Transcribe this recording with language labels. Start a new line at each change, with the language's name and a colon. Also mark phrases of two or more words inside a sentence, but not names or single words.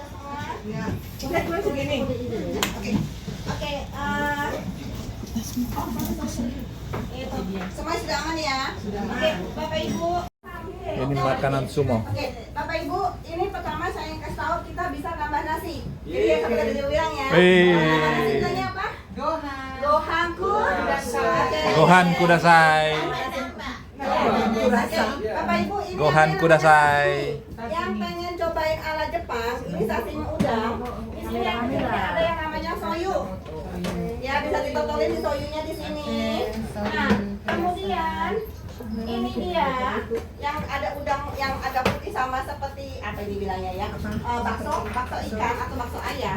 Indonesian: Semua sudah aman ya? Oke, Bapak Ibu. Ini makanan sumo. Oke, Bapak Ibu, ini pertama saya kasih tahu kita bisa tambah nasi. Jadi ya sampai tadi bilang ya. Tambah nasi bilangnya apa?
Japanese: ご飯ください. ご飯ください.
Indonesian: Bapak Ibu, ini Gohan yang kudasai. yang pengen cobain ala Jepang, ini sashimi udang. Di sini ada yang namanya soyu. Ya, bisa ditotolin di soyunya di sini. Nah, kemudian ini dia yang ada udang yang agak putih sama seperti apa ini bilangnya ya, bakso ikan atau bakso ayam.